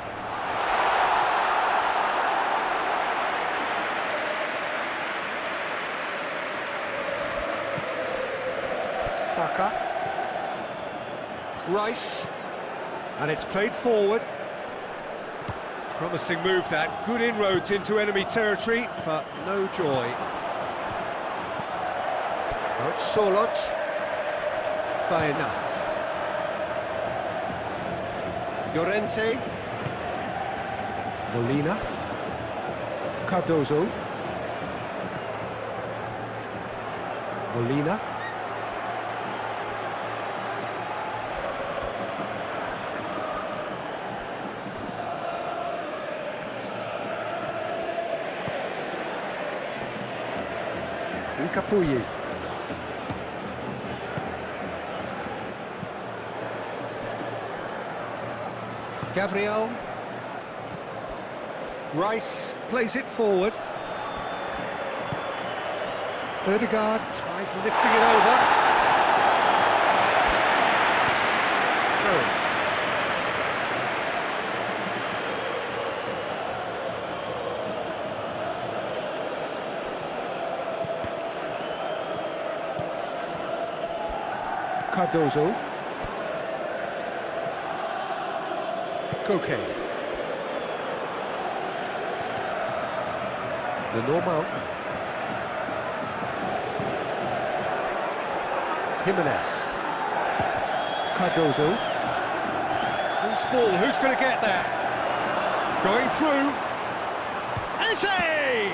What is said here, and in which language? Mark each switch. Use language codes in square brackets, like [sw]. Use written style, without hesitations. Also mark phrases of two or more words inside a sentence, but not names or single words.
[en] Saka. Rice. And it's played forward. Promising move that. Good inroads into enemy territory, but no joy. Now it's Solot. Baena. Llorente. Molina. Cardozo. Molina. Nkapuyi. Gabriel. Rice plays it forward. Ødegaard tries lifting it over. Through. Cardozo. Koke. The normal. Jimenez. Cardozo. Loose ball, who's going to get there? Going through. Eze!